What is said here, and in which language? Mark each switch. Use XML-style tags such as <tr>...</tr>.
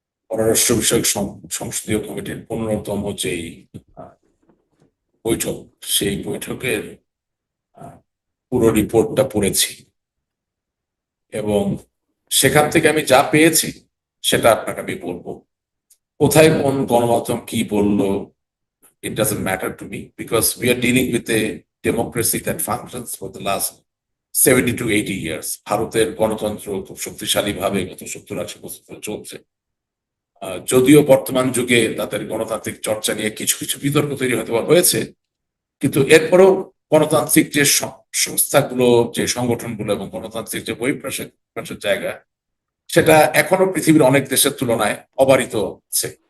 <bn>পররাষ্ট্র বিষয়ক সংসদীয় কমিটির 15তম যেই আহ, বৈঠক, সেই বৈঠকের আহ, পুরো রিপোর্টটা পড়েছি এবং সেখান থেকে আমি যা পেয়েছি সেটা আপনাকে আমি বলবো। কোথায় কোন গণমাধ্যম কি বললো,</bn> <en>it doesn't matter to me because we are dealing with a democracy that functions for the last 70 to 80 years.</en> <bn>ভারতের গণতন্ত্র খুব শক্তিশালী ভাবে গত 70-80 বছর ধরে চলছে। যদিও বর্তমান যুগে তাদের গণতান্ত্রিক চর্চা নিয়ে কিছু কিছু বিতর্ক তৈরি হতে হয়েছে, কিন্তু এরপরও গণতান্ত্রিক যে সংস্থাগুলো, যে সংগঠনগুলো এবং গণতান্ত্রিক যে বহিঃপ্রকাশের জায়গা, সেটা এখনো পৃথিবীর অনেক দেশের তুলনায় অবারিত আছে।</bn>